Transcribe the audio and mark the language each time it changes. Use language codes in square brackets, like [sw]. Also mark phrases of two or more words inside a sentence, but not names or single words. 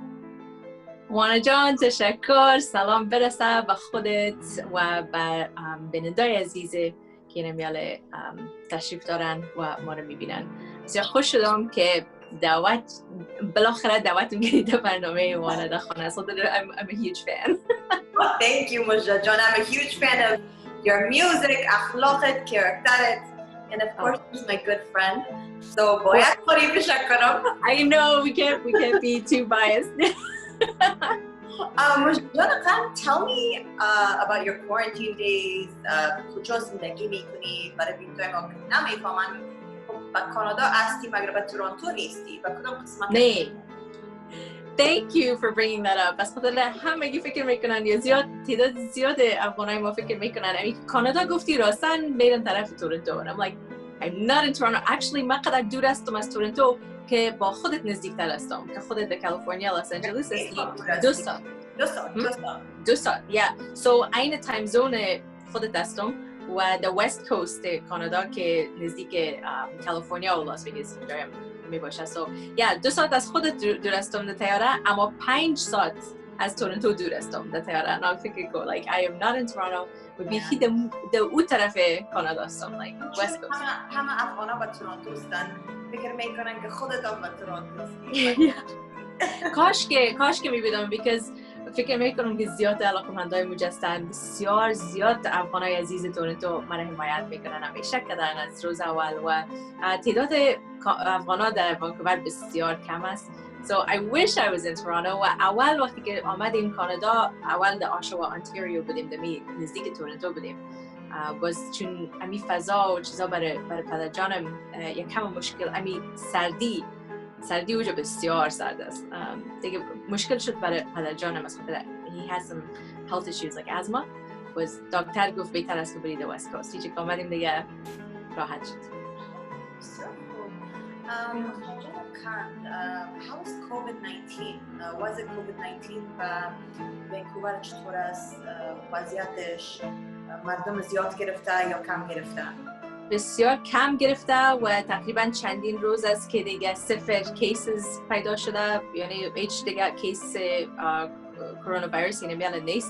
[fa] وانا جان تشکر. سلام برسه به خودت و به بینندگان عزیز که نمیاله تشریف دارن و ما رو میبینن. بسیار خوش شدم که بالاخره دعوتم کردید برنامه وانا در خانه. [en] So I'm a huge fan. Oh, thank you Mozhdah John. I'm a huge fan of your music, [fa] اخلاقت، کاراکترت, [en] and of course he's my good friend. [fa] So باید تعریفش کنم. [en] I know we can't be too biased. Mozhdah John, tell me about your quarantine days. [fa] کجا زندگی میکنی؟ برای بینندگان ما که نمیفهمن با کانادا هستی مگر با تورنتو نیستی؟ با کدام قسمت؟ نه. Thank you for bringing that up. بس خاطر همگی فکر میکنن یا تعداد زیاد افغانای ما فکر میکنن کانادا گفتی راستن میرن طرف تورنتو. [en] And I'm like, I'm not in Toronto. [fa] Actually من قدر دور هستم از تورنتو که با خودت نزدیکتر هستم که خودت در کالیفرنیا لس آنجلس هستی. 2 ساعت. [en] Yeah. [fa] So عین [en] time zone [fa] خودت هستم و در [en] west coast [fa] کانادا که نزدیک کالیفرنیا و لاس وگاس می باشه. [en] So yeah, [fa] 2 ساعت از خودت دور هستم در طیاره، اما 5 ساعت از تورنتو دور هستم در طیاره. [en] And I think go like I am not in Toronto. [fa] و بیخی در اون طرف کانادا هستم [en] like west coast. [fa] همه افغانا با تورنتو هستن. فکر میکنن که خودت هم با تورنتو هستی. کاش که میبینم because فکر میکنم که زیاد علاقه‌مندای مجستن، بسیار زیاد افغانای عزیز تورنتو من حمایت میکنن همیشه کردن از روز اول و تعداد افغانا در وانکوور بسیار کم است. [en] So I wish I was in Toronto. [fa] و اول وقتی که آمدیم کانادا اول در آشوا آنتاریو بودیم، در نزدیک تورنتو بودیم. باز چون امی فضا و چیزا برای پدرجانم یک کم مشکل، امی سردی اوجا بسیار سرد است. دیگه مشکل شد برای پدرجانم از خاطر [en] he has some health issues like asthma. [fa] باز دکتر گفت بهتر است که برید [en] west coast. [fa] هیچی که آمدیم دیگه راحت شد. بسیار خوب. [en] How is COVID-19? Was it COVID-19 [fa] و وانکوور چطور است وضعیتش؟ مردم زیاد گرفته یا کم گرفته؟ بسیار کم گرفته و تقریبا چندین روز است که دیگه 0 کیسز پیدا شده، یعنی هیچ دیگه کیس کرونا ویروس نمیاد نیست.